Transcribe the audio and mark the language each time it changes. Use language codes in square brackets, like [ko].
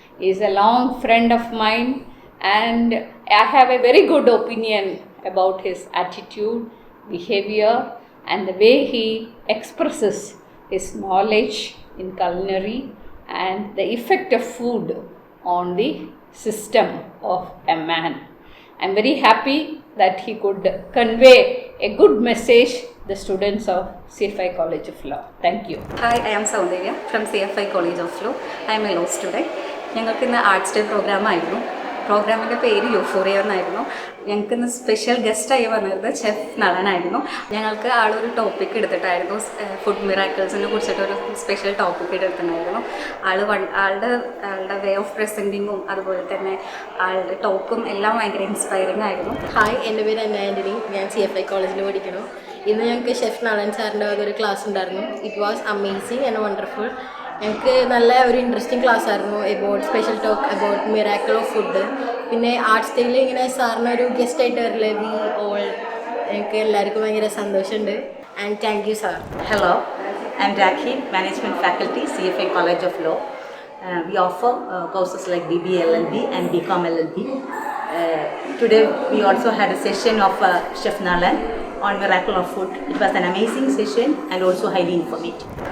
[en] He is a long friend of mine and I have a very good opinion about his attitude, behavior and the way he expresses his knowledge in culinary and the effect of food on the system of a man. I am very happy that he could convey a good message to the students of CFI College of Law. Thank you. Hi, I am Saundarya from CFI College of Law. I am a law student. [ml] ഞങ്ങൾക്ക് ഇന്ന് arts day programme ആയിരുന്നു. പ്രോഗ്രാമിൻ്റെ പേര് euphoria എന്നായിരുന്നു. ഞങ്ങൾക്ക് ഇന്ന് special ഗസ്റ്റായി വന്നിരുന്നത് chef നളനായിരുന്നു. ഞങ്ങൾക്ക് ആളൊരു ടോപ്പിക് എടുത്തിട്ടായിരുന്നു, ഫുഡ് മിറാക്കിൾസിനെ കുറിച്ചിട്ടൊരു സ്പെഷ്യൽ ടോപ്പിക് എടുത്തിട്ടുണ്ടായിരുന്നു. ആളുടെ വേ ഓഫ് പ്രസൻറ്റിങ്ങും അതുപോലെ തന്നെ ആളുടെ ടോക്കും എല്ലാം ഭയങ്കര ഇൻസ്പയറിംഗ് ആയിരുന്നു. ഹായ്, എൻ്റെ പേര് അന്ന ആൻ്റണി. ഞാൻ CFI കോളേജിൽ പഠിക്കുന്നു. ഇന്ന് ഞങ്ങൾക്ക് ഷെഫ് നളൻ സാറിൻ്റെ ഒരു ക്ലാസ് ഉണ്ടായിരുന്നു. [en] It was amazing and wonderful. [ml] ഞങ്ങൾക്ക് നല്ല ഒരു [en] interesting class [ml] ആയിരുന്നു [en] About special talk about miracle of food. [ml] പിന്നെ ആർട്ട് സ്റ്റൈലിൽ ഇങ്ങനെ സാറിനൊരു ഗസ്റ്റ് ആയിട്ട് വരില്ലേ [en] we all, [ml] ഞങ്ങൾക്ക് എല്ലാവർക്കും ഭയങ്കര സന്തോഷമുണ്ട്. [en] And thank you sir. Hello, I'm Rakhi, Management Faculty, CFA College of Law. We offer courses like BBLLB and BCom LLB. Today we also had a session of Chef Nalan on Miracle of Food. It was an amazing session and also highly informative.